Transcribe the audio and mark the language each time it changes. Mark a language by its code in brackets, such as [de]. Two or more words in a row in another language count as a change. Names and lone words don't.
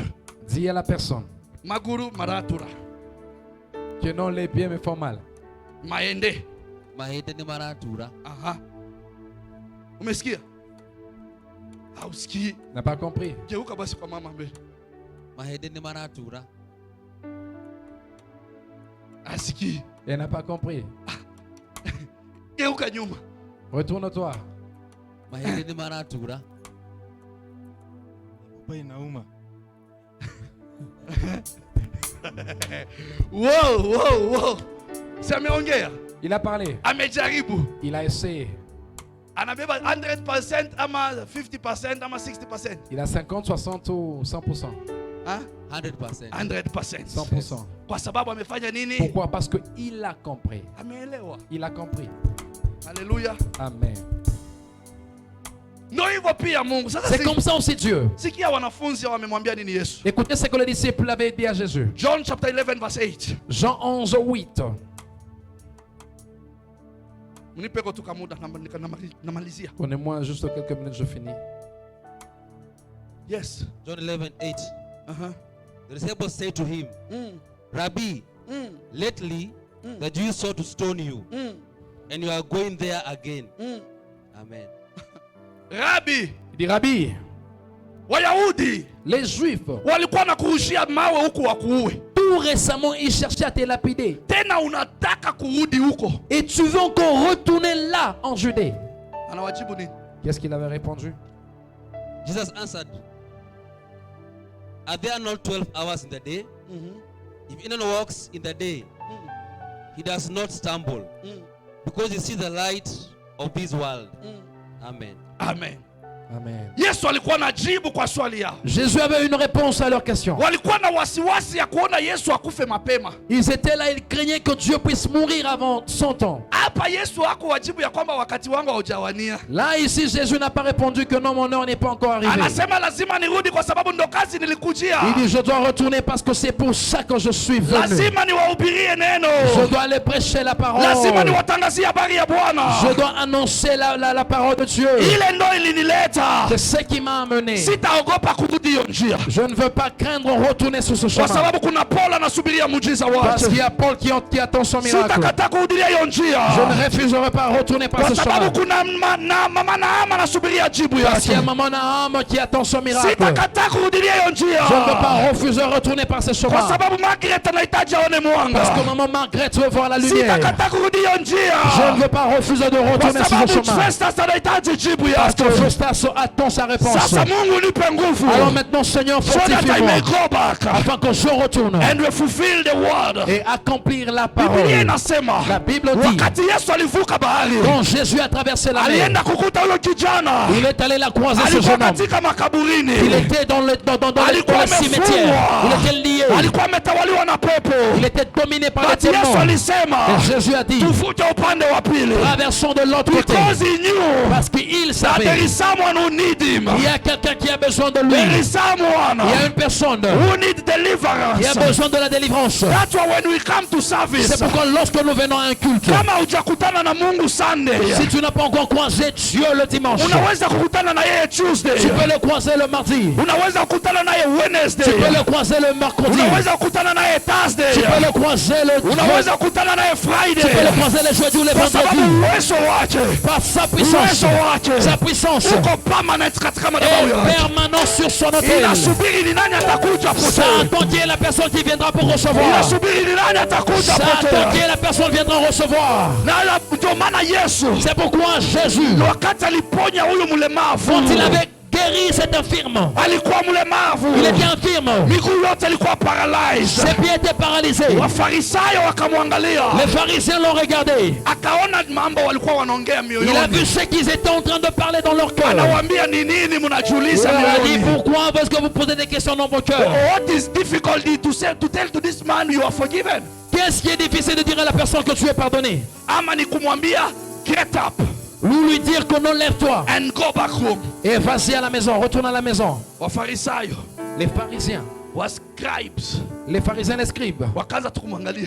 [fr] dis à la personne [rw] Maguru maratura. [fr] que non, les pieds me font mal. [rw] Maende. Mahete ni maratura. [sw] Aha. Umesikia? Hausikii. [fr] N'a pas compris. [sw] Geuka basi kwa mama mbele. [rw] Mahete ni maratura. [sw] Asikii. [fr] Elle n'a pas compris. [sw] Geuka nyuma. [fr] Retourne-toi. [rw] Mahete ni maratura. [sw] Inauma. [en] Wow. [sw] Si ameongea. [fr] Il a parlé. [sw] Amejaribu. [fr] Il a essayé. [sw] Anabeba 100% ama 50% ama 60%. [fr] Il a 50, 60 ou 100%. Ha? [sw] 100%. 100%. 100%. Kwa sababu amefanya nini? [fr] Pourquoi? Parce qu'il a compris. [sw] Ameelewa. [fr] Il a compris. Haleluya. Amen. [sw] Ndio hivyo pia Mungu. Sasa [fr] C'est comme ça aussi Dieu. [sw] sikia wanafunzi wamemwambia nini Yesu. [fr] Écoutez ce que les disciples avaient dit à Jésus. [en] John chapter 11 verse 8. [fr] Jean 11, 8. [sw] Mnipeko tu kamuda namalizia. [fr] Donnez-moi juste quelques minutes, je finis. [en] Yes. John 11:8. Uh-huh. The disciples said to him, Rabbi, lately the Jews sought to stone you, and you are going there again. Amen. Rabbi, [fr] Il dit, Rabbi, [sw] Wayahudi [fr] les Juifs, [sw] walikuwa na kurushia mawe huku wakuue. [fr] tout récemment, ils cherchaient à te lapider. [sw] Tena unataka kurudi huko. [fr] Et tu veux encore retourner là, en Judée. [sw] Anawajibu nini? [fr] Qu'est-ce qu'il avait répondu? [en] Jesus answered, Are there not 12 hours in the day? If anyone walks in the day, he does not stumble, because he sees the light of this world. Amen. Amen. Amen. [sw] Yesu alikuwa na jibu kwa swali yao. [fr] Jésus avait une réponse à leur question. [sw] Walikuwa na wasiwasi ya kuona Yesu akufe mapema. [fr] Ils étaient là, ils craignaient que Dieu puisse mourir avant son temps. [sw] Hapa Yesu hakuwajibu ya kwamba wakati wangu haujawania. [fr] Là ici Jésus n'a pas répondu que non, mon heure n'est pas encore arrivée. [sw] Anasema lazima nirudi kwa sababu ndo kazi nilikujia. [fr] Il dit je dois retourner parce que c'est pour ça que je suis venu. [sw] Lazima niwahubirie neno. [fr] Je dois aller prêcher la parole. [sw] Lazima niwatangazie habari ya Bwana. [fr] Je dois annoncer la parole de Dieu. [sw] Ile ndo ilinileta. [fr] C'est ce qui m'a amené. [sw] Sitaogopa kurudi hiyo njia. [fr] Je ne veux pas craindre retourner sur ce [sw] Kwa [fr] chemin. [sw] sababu kuna Paul anasubiria muujiza [fr] Parce [sw] wake. [fr] qu'il y a Paul qui attend son miracle. [sw] Sitakata kurudia hiyo njia. [fr] Je ne refuserai pas retourner par [sw] Kwa [fr] ce [sw] sababu [fr] chemin. [sw] kuna mama Naama anasubiria jibu [fr] Parce qu'il y a [sw] yake. [fr] maman Naham qui attend son miracle. [sw] Sitakata kurudia hiyo njia. [fr] Je ne veux pas refuser retourner par ce chemin. [sw] Kwa sababu Margaret anahitaji aone mwanga. [fr] Parce que maman Margaret veut voir la lumière. [sw] Sitakata kurudia hiyo njia. [fr] Je ne veux pas refuser de [sw] Kwa [fr] retourner sur ce [sw] sababu [fr] chemin. [sw] Festus anahitaji jibu [fr] Parce que [sw] yake. [fr] Festus attend sa réponse. [sw] Sasa Mungu nipe nguvu. [fr] Alors maintenant, Seigneur, [en] So that I may [fr] fortifie-moi [en] go back [fr] afin que je retourne [en] and we fulfill the word. [fr] et accomplir la [sw] Biblia [fr] parole. [sw] inasema [fr] La Bible dit, [sw] wakati Yesu alivuka bahari, [fr] quand Jésus a traversé la mer, [sw] alienda kukuta huyo kijana. [fr] il est allé la croiser ce [sw] Alikuwa [fr] jeune homme. [sw] katika makaburini. [fr] Il était dans le [sw] Alikuwa [fr] cimetière. Il était lié. [sw] Alikuwa ametawaliwa na pepo. [fr] Il était dominé par les [sw] Basi Yesu [fr] démons. [sw] alisema [fr] Et Jésus a dit, [sw] tufute upande wa pili. [fr] traversons de l'autre côté. [en] Because he knew [fr] Parce qu'il [en] that there [fr] savait, [en] is someone who need him. [fr] il y a quelqu'un qui a besoin de lui. [en] There is someone [fr] Il y a une personne [en] who need [fr] qui a [en] deliverance. [fr] besoin de la délivrance. [en] That's why when we come to service, [fr] C'est pourquoi lorsque nous venons à un culte, [sw] kama hujakutana na Mungu Sunday, [fr] si tu n'as pas encore croisé Dieu le dimanche, [sw] unaweza kukutana na yeye Tuesday. [fr] tu peux le croiser le mardi. [sw] Unaweza kukutana naye [fr] Tu [sw] Wednesday. [fr] peux le croiser le mercredi. [sw] Unaweza kukutana naye Thursday. [fr] Tu peux le croiser le [sw] Unaweza kukutana naye [fr] Tu peux le [sw] Friday. [fr] croiser le jeudi ou le [sw] Kwa sababu [fr] vendredi. [sw] uwezo wake, [fr] Par sa puissance, [sw] uwezo wake [fr] sa puissance [sw] uko permanent katika madhabahu [fr] est [sw] yake. [fr] permanent sur son autel. [sw] Inasubiri ni nani atakuja [fr] Ça [sw] pote. [fr] attend qui est la personne qui viendra pour recevoir. [sw] Inasubiri ni nani atakuja [fr] Ça attend qui [sw] pote. [fr] est la personne qui viendra recevoir. [sw] Na ndio maana Yesu [fr] C'est pourquoi Jésus, [sw] wakati aliponya huyu mlemavu, [fr] quand il avait guéri cet infirme, [sw] alikuwa mlemavu, [fr] il était infirme. [sw] miguu yote ilikuwa paralyzed. [fr] Ses pieds étaient paralysés. [sw] Wafarisayo wakamwangalia, [fr] Les pharisiens l'ont regardé. [sw] akaona mambo walikuwa wanaongea [fr] Il a vu [sw] mioyoni. [fr] ce qu'ils étaient en train de parler dans leur cœur. [sw] Anawaambia ni nini [fr] Il [sw] mnajiuliza [fr] leur a dit, [sw] mioyoni? [fr] pourquoi est-ce que vous posez des questions dans vos cœurs? [en] What is difficult to say to tell to this man you are forgiven? [fr] Qu'est-ce qui est difficile de dire à la personne que tu es pardonné? [sw] Ama ni kumwambia [en] get up [fr] Ou lui dire que non, lève-toi [en] and go back home. [fr] et vas-y à la maison, retourne à la maison. [sw] Wafarisayo, [fr] Les pharisiens, [sw] wascribes [fr] les scribes, [sw] wakaanza tu kumwangalia,